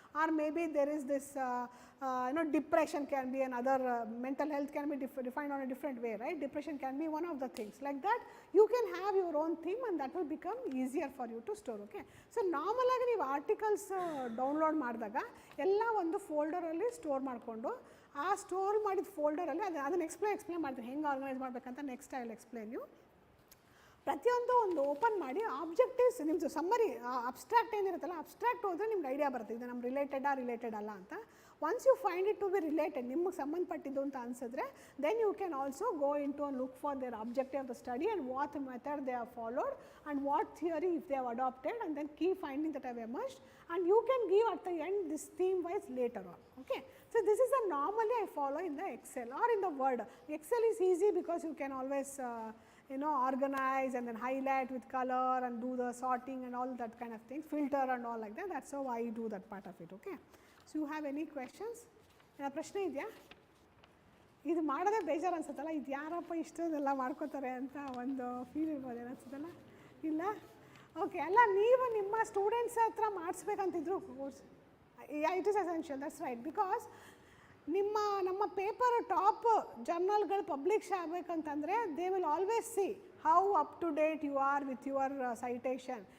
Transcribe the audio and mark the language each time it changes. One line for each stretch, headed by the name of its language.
English: Or maybe there is this depression can be another, mental health can be defined on a different way, right? Depression can be one of the things. Like that you can have your own theme and that will become easier for you to store.
Kannada: Okay, so normal ಆಗಿ ನೀವು articles download ಮಾಡಿದಾಗ ಎಲ್ಲ ಒಂದು ಫೋಲ್ಡರಲ್ಲಿ store ಮಾಡಿಕೊಂಡು ಆ store ಮಾಡಿದ ಫೋಲ್ಡರಲ್ಲಿ ಅದನ್ನು explain ಮಾಡ್ತೀನಿ ಹೆಂಗೆ ಆರ್ಗನೈಸ್ ಮಾಡಬೇಕಂತ.
English: Next I will explain you.
Kannada: ಪ್ರತಿಯೊಂದು ಒಂದು ಓಪನ್ ಮಾಡಿ ಆಬ್ಜೆಕ್ಟಿವ್ಸ್ ನಿಮ್ಮದು ಸಮ್ಮರಿ ಅಬ್ಸ್ಟ್ರಾಕ್ಟ್ ಏನಿರುತ್ತಲ್ಲ, ಅಬ್ಸ್ಟ್ರಾಕ್ಟ್ ಹೋದರೆ ನಿಮ್ಗೆ ಐಡಿಯಾ ಬರುತ್ತೆ ಇದು ನಮ್ಮ ರಿಲೇಟೆಡ್ ಅಲ್ಲ ಅಂತ.
English: once you find it to be related,
Kannada: ನಿಮಗೆ ಸಂಬಂಧಪಟ್ಟಿದ್ದು ಅಂತ ಅನಿಸಿದ್ರೆ,
English: Then you can also go in to look for their objective of the study and what method they have followed and what theory if they have adapted and then keep finding that have emerged and you can give at the end this theme wise later on. Okay, so this is a normally I follow in the Excel or in the Word. Excel is easy because you can always organize and then highlight with color and do the sorting and all that kind of things, filter and all like that. That's how I do that part of it. Okay, so you have any questions?
Kannada: ಏನಾದ್ರು ಪ್ರಶ್ನೆ ಇದೆಯಾ? ಇದು ಮಾಡೋದೇ ಬೇಜಾರು ಅನ್ಸುತ್ತಲ್ಲ, ಇದು ಯಾರಪ್ಪ ಇಷ್ಟೊಂದೆಲ್ಲ ಮಾಡ್ಕೋತಾರೆ ಅಂತ ಒಂದು ಫೀಲ್ ಇರ್ಬೋದು ಅನ್ಸುತ್ತಲ್ಲ, ಇಲ್ಲ? ಓಕೆ, ಅಲ್ಲ ನೀವು ನಿಮ್ಮ ಸ್ಟೂಡೆಂಟ್ಸ್ ಹತ್ರ ಮಾಡಿಸ್ಬೇಕಂತಿದ್ರು course,
English: It is essential, that's right. Because
Kannada: ನಮ್ಮ paper top ಜರ್ನಲ್ಗಳು publish ಆಗಬೇಕಂತಂದರೆ
English: They will always see how up to date you are with your citation.